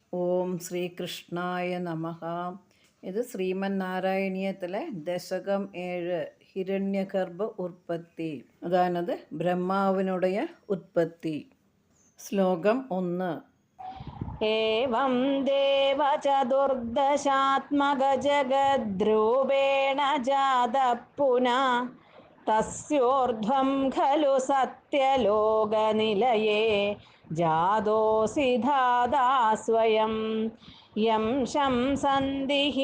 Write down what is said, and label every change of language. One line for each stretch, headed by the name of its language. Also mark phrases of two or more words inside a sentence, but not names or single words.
Sanskrit: ॐ श्रीकृष्णाय नमः.
Tamil: இது ஸ்ரீமன் நாராயணியத்தில் தசகம் 7 ஹிரண்யகர்ப்ப உற்பத்தி, அதானது பிரம்மாவினுடைய உற்பத்தி. ஸ்லோகம் 1.
Sanskrit: एवं देव चतुर्दशात्मकजगद्रूपेण जातः पुनः तस्योर्ध्वं खलु सत्यलोकनिलये जातोऽसि धाता स्वयं यं शंसन्ति